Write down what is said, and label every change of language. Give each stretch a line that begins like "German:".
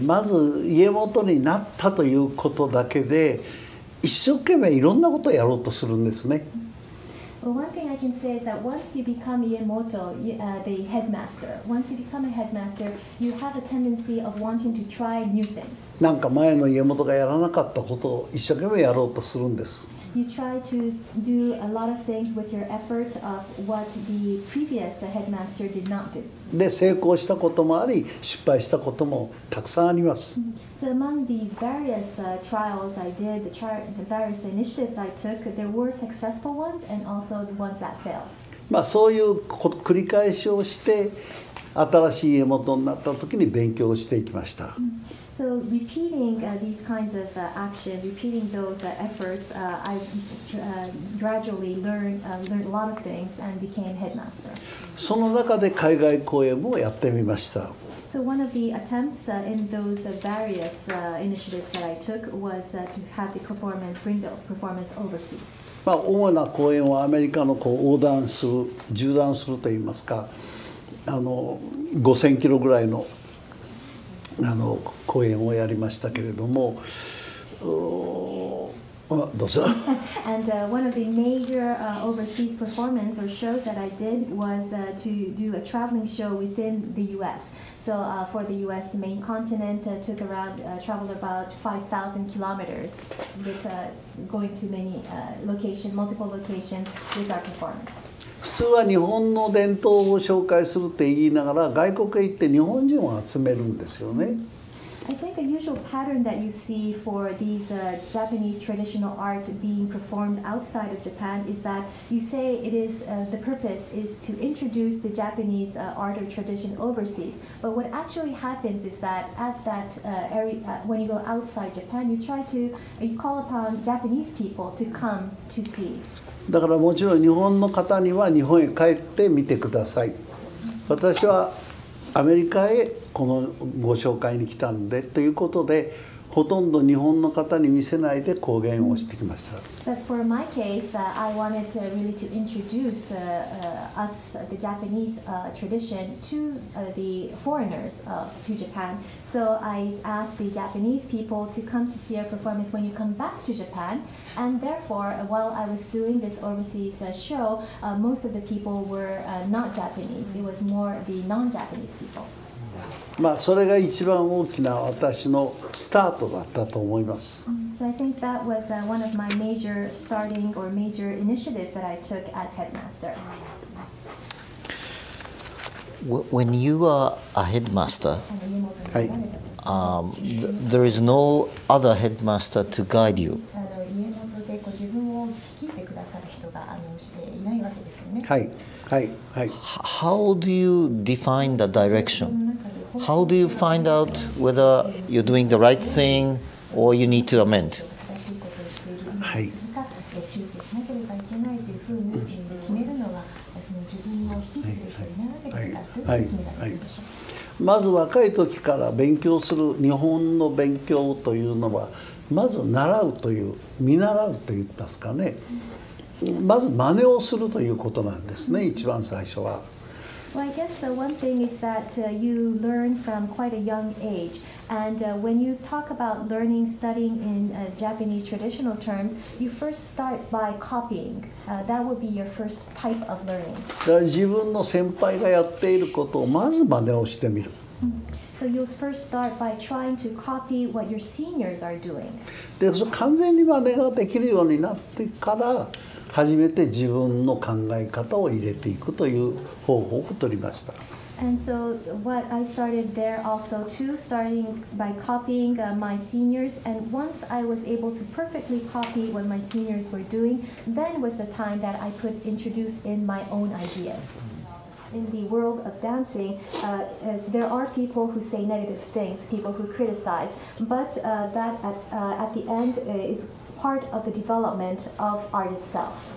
Japanese: まず家元になったということだけで一生懸命いろんなことをやろうとするんですね。
English: Well, one thing I can say is that once you become Iemoto, the headmaster, once you become a headmaster, you have a tendency of wanting to try new things.
Japanese: なんか前の家元がやらなかったことを一生懸命やろうとするんです。
English: You try to do a lot of things with your effort of what the previous headmaster did not do.
Japanese: で成功したこともあり失敗したこともたくさんあります。
English: So among the various trials I did, the various initiatives I took, there were successful ones and also the ones that failed.
Japanese: そういう繰り返しをして新しい家元になった時に勉強をしていきました。
English: So repeating these kinds of actions, repeating those efforts, I gradually learned a lot of things and became headmaster.
Japanese: その中で海外公演もやってみました。
English: So one of the attempts in those various initiatives that I took was to have the bring the performance overseas.
Japanese: 主な公演はアメリカの横断する、縦断するといいますか、5000キロぐらいの公演をやりましたけれども、どうぞ。
English: And one of the major overseas performance or shows that I did was to do a traveling show within the U.S. So for the U.S. main continent, traveled about 5,000 kilometers with going to many multiple locations with our performance.
Japanese: 普通は日本の伝統を紹介するって言いながら外国へ行って日本人を集めるんですよね。
English: I think a usual pattern that you see for these Japanese traditional art being performed outside of Japan is that you say it is the purpose is to introduce the Japanese art or tradition overseas. But what actually happens is that at that area, when you go outside Japan, you call upon Japanese people to come to see.
Japanese: だからもちろん日本の方には日本へ帰って見てください。私はアメリカへこのご紹介に来たんでということでほとんど日本の方に見せないで公演をしてきました。
English: But for my case, I wanted really to introduce us, the Japanese tradition, to the foreigners to Japan. So I asked the Japanese people to come to see our performance when you come back to Japan. And therefore, while I was doing this overseas show, most of the people were not Japanese. It was more the non-Japanese people.
Japanese: それが一番大きな私のスタートだったと思います。
English: So I think that was one of my major starting or major initiatives that I took as headmaster. When you are a headmaster, there is no other headmaster to guide you.
Japanese: 家元で自分を率いてくださる人がいないわけですよね。はいはいはい。
English: How do you define the direction? How do you find out whether you're doing the right thing or you need to amend?
Japanese: はい。修正しなければいけないというふうに決めるのはその自分を率いてくれる人いないわけですからというふうに決められるでしょう。まず若い時から勉強する日本の勉強というのはまず習うという見習うといいますかね、まず真似をするということなんですね、一番最初は。
English: Well, I guess one thing is that you learn from quite a young age. And when you talk about learning, studying in Japanese traditional terms, you first start by copying. That would be your first type of learning.
Japanese: だから自分の先輩がやっていることをまず真似をしてみる。
English: So you'll first start by trying to copy what your seniors are doing.
Japanese: で、それ完全に真似ができるようになってから初めて自分の考え方を入れていくという方法を取りました。
English: And so what I started there also too, starting by copying my seniors, and once I was able to perfectly copy what my seniors were doing, then was the time that I could introduce in my own ideas. In the world of dancing, there are people who say negative things, people who criticize, but that at the end is part of the development of art itself.